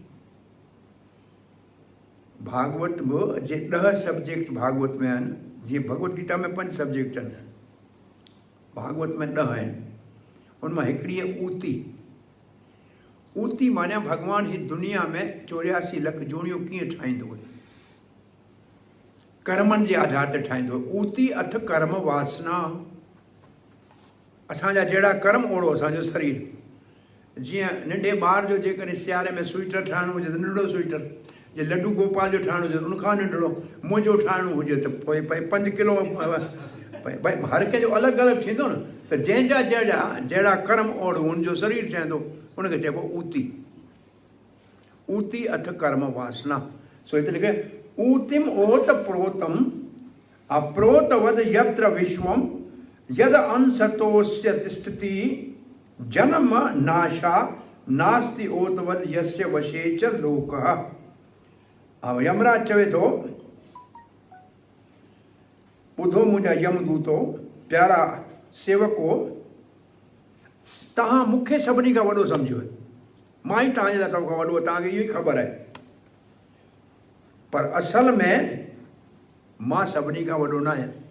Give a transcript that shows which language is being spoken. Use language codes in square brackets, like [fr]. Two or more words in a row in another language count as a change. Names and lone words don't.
[sd] भागवत में जे 10 सब्जेक्ट भागवत में आहिनि, जीअं भगवत गीता में 5 सब्जेक्ट आहिनि, भागवत में 10 आहिनि। उनमां हिकिड़ी आहे ऊती। ऊती माना भगवान ही दुनिया में 84 लख जूणियूं कीअं ठाहींदो आहे, कर्मनि जे आधार ते ठाहींदो आहे। ऊती अथ कर्म वासना, असांजा जहिड़ा कर्म ओड़ो असांजो शरीर। जीअं नंढे ॿार जो जेकॾहिं सियारे में स्वेटर ठाहिणो हुजे त नंढो स्वेटर, जे लड्डू गोपाल जो ठाहिणो हुजे उनखां नंढड़ो मुंहिंजो ठाहिणो हुजे त पोइ भई 5 किलो भई हर कंहिंजो अलॻि अलॻि थींदो न। त जंहिंजा जहिड़ा कर्म ओढ़ हुनजो शरीर ठहंदो उनखे चइबो ऊती। ऊती अथ कर्म वासना। सो हिते लिखे [sa] ऊतिम ओत प्रोतम अप्रोतवद यत्र विश्वम यद अंसतोस्य स्थिति जन्म नाशा नास्ति ओतवद यस्य वशे च लोकः। [sd] अब यमराज चवे थो ॿुधो मुंहिंजा यमदूतो प्यारा सेवको तव्हां मूंखे सभिनी खां वॾो सम्झो, मां ई तव्हांजे लाइ सभ खां वॾो, तव्हांखे इहो ई ख़बर आहे, पर असल में मां सभिनी खां वॾो न आहियां।